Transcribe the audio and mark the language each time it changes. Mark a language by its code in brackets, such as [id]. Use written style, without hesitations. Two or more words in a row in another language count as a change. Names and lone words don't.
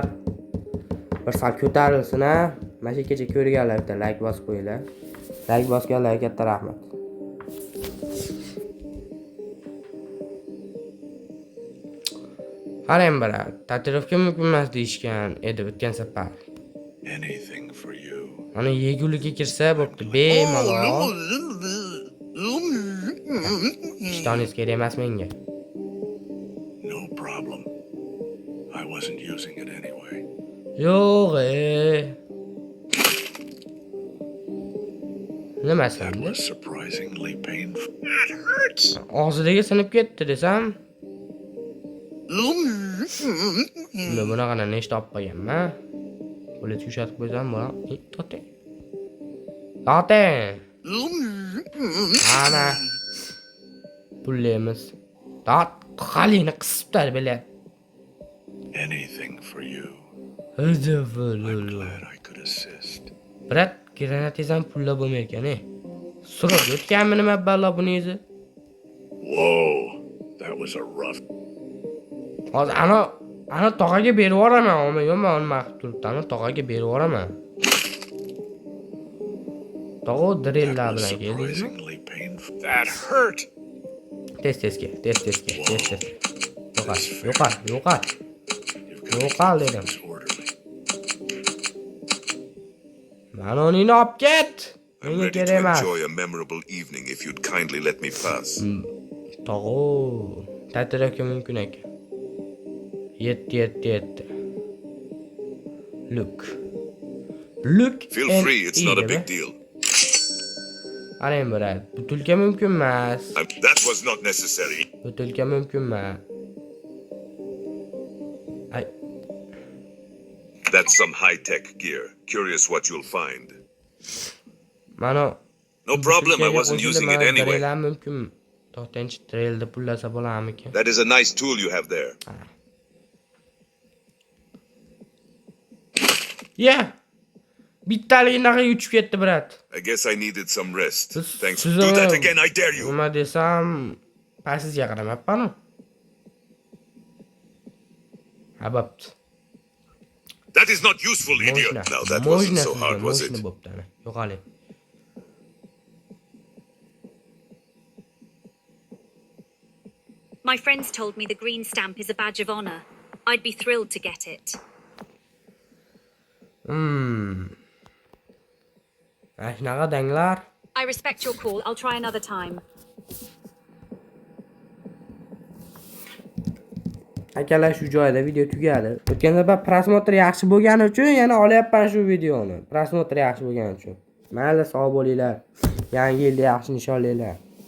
[uz] Bir sal ko'tarilsin a. Mana shu yergacha ko'rganlar bitta like bosib qo'yinglar. Like bosganlarga katta rahmat. Qarang, brat, tatuirovka mumkin emas deyishgan edi o'tgan safar. [en] Anything for you. [uz] Mana yegulikka kirsa bo'pti, bemalol. Ishtoningiz kerak emas menga. [en] No problem. I wasn't using it anyway. [uz] Yo'q, nima [en] That [uz] sandi? [en] was surprisingly painful. [uz] Og'zidagi sinib ketdi desam. Unda bunaqa nechta olib qo'yganman. Qo'lga yushatib qo'ysam bo'ladimi? To'xtang. To'xtang. Ana. Pullaymiz. Qalini qisibdi bile. [en] Anything for you. I'm glad I could assist. [uz] Brat, granatizam pulla bo'lmay ekan-e. Surib o'tganmi nima balo buningizni? [en] Whoa, that was a rough. [uz] Hozir ana tog'aga berib yuboraman, men nima qilib turibdi, ana tog'aga berib yuboraman. Tog'o drilllar bilan keldingizmi? [en] Surprisingly painful. That hurt. [uz] Tez-tezga. Yo'qol. [en] You've got to keep [uz] dedim. [en] things orderly. [uz] Mana uni olib ket. [en] I'm [uz] Menga [en] ready [uz] kerak [en] to [uz] emas. [en] enjoy a memorable evening if you'd kindly let me pass. [uz] Tog'o, tatuirovka mumkin ekan. Yetti. [en] Look. Feel free, it's not a big deal. [uz] Qarang, brat, butulka mumkin emas. [en] That was not necessary. [uz] Butulka mumkin emas. Ay, [en] That's some high-tech gear. Curious what you'll find. [uz] mana [en] No problem, I wasn't using it anyway. [uz] Drilllar mumkin. To'xtanchi drillni pullasa bo'larmikan? [en] That is a nice tool you have there. Yeah. [uz] Bittaliginaga uchib ketdi, brat. [en] I guess I needed some rest. Thanks. [uz] siz [en] Do that [uz] ham- [en] again, I dare you. [uz] Nima desam, pasizga qaramapman. Hababti. [en] That is not useful, idiot. Now that wasn't so hard, was it? [uz] Bo'pti, ana. Yo'qoling. [en] My friends told me the green stamp is a badge of honor. I'd be thrilled to get it. [uz] Ashnaqa danglar. [en] I respect your call. I'll try another time. [uz] Akalar, shu joyda video tugadi. O'tgan safar prosmotr yaxshi bo'lgani uchun yana olyapman shu videoni. Prosmotr yaxshi bo'lgani uchun. Mayli, sog' bo'linglar. Yangi yilda yaxshi nishonlaylar.